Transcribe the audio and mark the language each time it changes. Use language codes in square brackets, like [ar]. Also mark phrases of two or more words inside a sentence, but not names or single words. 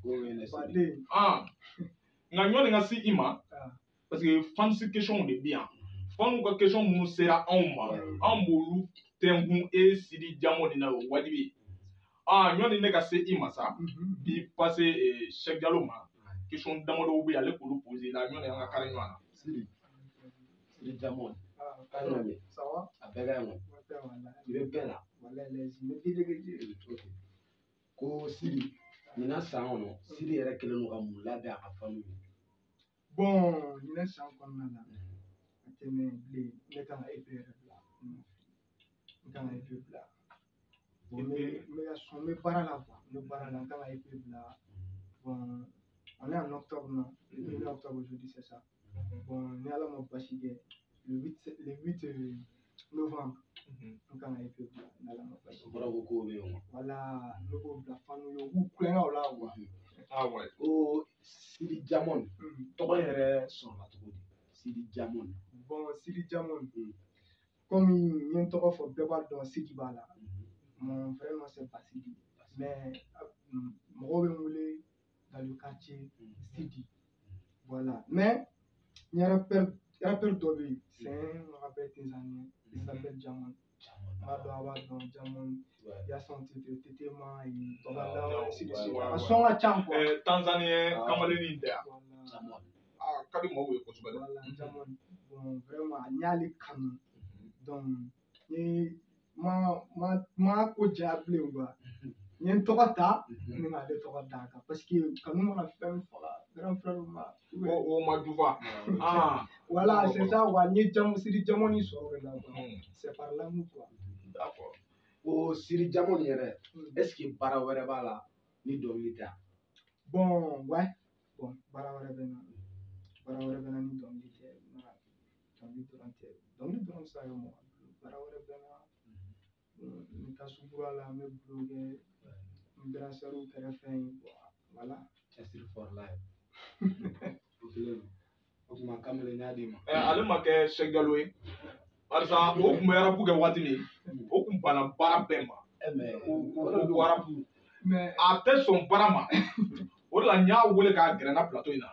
[bm] nka ɲɔni ka se i ma parce que fansi question de bɛ yan fanu ka question minnu sera anw ma an b'olu tɛnkun Sidi Jamu na o wajibi ɲɔni ne ka se i ma sa bi passe Cheikh Diallo ma question damadɔw bɛ yen ale k'olu poser la ɲɔni an ka kari ɲɔgɔn na Sidi Jamu [fr] ça va [bm] a bɛɛ ka ɲi i bɛ bɛɛ la ko Sidi ɲinan san kɔnɔ Sidi yɛrɛ kɛlen don ka mun labɛn a ka fanu ye bon ɲinan san kɔnɔna la a tɛmɛ bilen ne kan ka EP yɛrɛ bila kan ka EP bila bon n bɛ ka sɔn n bɛ baara la quoi n bɛ baara la n kan ka EP bila bon [fr] on est en octobre non le 1er octobre aujourd'hui c'est ça [bm] bon ni Ala ma basi kɛ [fr] le 8 novembre [bm] n kan ka EP bila ni Ala ma basi bɔra ko kow bɛ yen voilà ne b'o bila fanu ye u b'u kulonkɛ o la quoi ko Sidi Jamon tɔgɔ yɛrɛ sɔrɔla cogo di Sidi Jamon bon Sidi Jamon comme n ye n tɔgɔ fɔ bɛɛ b'a dɔn Sidi b'a la [fr] mon vrai nom c'est Basidi mais [bm] mɔgɔw bɛ n wele [fr] dans le quartier Sidi voilà mais [bm] n ye rappeur dɔ bɛ yen [fr] c'est un rappeur tanzanien il s'appelle Jamon [bm] b'a dɔn a b'a dɔn Jamon [fr] il y a son titre Tetema et Babala ainsi de suite [bm] a sɔn ka ca quoi Tanzanien kamalenin tɛ yan Jamon ka di mɔgɔw ye kosɛbɛ voilà Jamon bon vraiment n y'ale kanu donc ni ma ko diya bilen quoi n ye n tɔgɔ ta ni k'ale tɔgɔ d'a kan [fr] parce que [bm] kanu mana fɛn faga [fr] grand frère [bm] ma o ma jufa [fr] voilà c'est ça quoi [bm] n ye Sidi Jamon sɔrɔ o de la [fr] quoi c'est par l'amour quoi d'accord [bm] ko Sidi Jamon yɛrɛ [fr] est ce que [bm] baara wɛrɛ b'a la ni dɔnkili tɛ [fr] bon ouais bon [bm] baara wɛrɛ bɛ na ni dɔnkili tɛ dɔnkili dɔrɔn tɛ dɔnkili dɔrɔn tɛ se ka kɛ mɔgɔ baara wɛrɛ bɛ na n bɛ taa sukura la n bɛ bulon kɛ n brasseur kɛrɛfɛ yen voilà cɛsiri [en] for life [bm] o tuma kamalen n y'a d'i ma ale ma kɛ Cheikh Diallo ye barisa o tun bɛ arabu kɛ waati min o tun banna baara bɛɛ ma ko arabu mais a tɛ sɔn baara ma o de la n y'a wele k'a gɛrɛ n na plateau in na